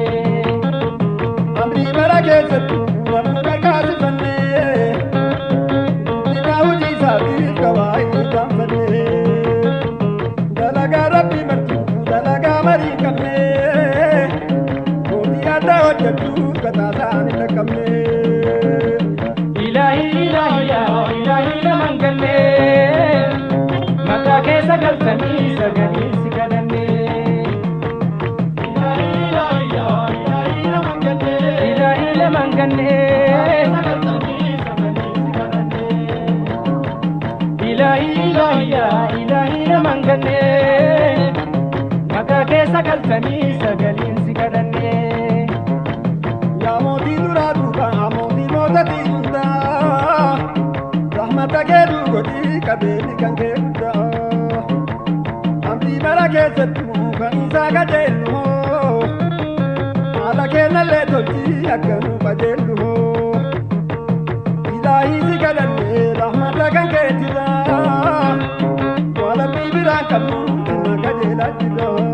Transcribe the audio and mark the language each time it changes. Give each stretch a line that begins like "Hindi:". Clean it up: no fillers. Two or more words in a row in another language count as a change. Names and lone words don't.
Oromo: amrii bara keessattu namuu gargaarsifanne guddina hojii isaatiif qabaa inni gaanfanne dalagaa rabbii martuu dalagaa marii qabne mootii adda hojjettu kataasaa ni dhaqqabne
Arabic: Ilahi ya
Oromo: mangane maqaa keessa galtanii sagalee si kadhanne
Arabic: Ilahi ya
Oromo: mangane
Arabic: Ilahi ya
Oromo: mangane maqaa keessa galtanii sagalee si kadhanne yaa mootii duraa duubaa mootii mootatii hundaa rahmata kee godhii qabeenyi kan kee guddaa amrii bara keessattuu kan isaa qajeellu hoo haala kennallee tolchii akka nu qajeellu hoo ilaahii si kadhannee rahmata kan keetirraa walabbii biraan qabnu sinna qajeelaa jirra